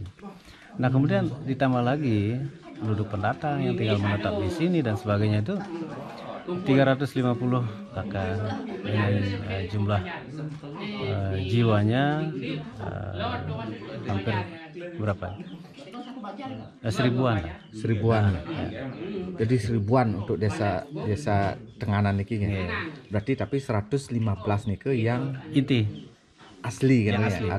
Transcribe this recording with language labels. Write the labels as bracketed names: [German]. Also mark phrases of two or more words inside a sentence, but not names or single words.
[Indonesian] Nah kemudian ditambah lagi penduduk pendatang yang tinggal menetap di sini dan sebagainya, itu 350 kakak dengan jumlah jiwanya hampir berapa? Seribuan. Ya. Jadi 1000-an untuk desa Tenganan niki ya. Berarti tapi 115 niki yang Inti asli kan Yang ya. asli.